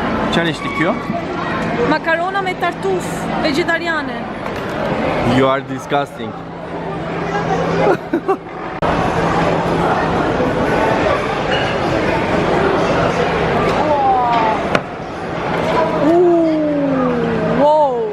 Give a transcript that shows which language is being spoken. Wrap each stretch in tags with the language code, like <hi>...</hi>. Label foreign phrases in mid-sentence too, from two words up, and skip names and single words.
<sq>Çfarë ishte kjo? Makarona me tartuf vegetariane.</sq> <en>You are disgusting. Wow.</en>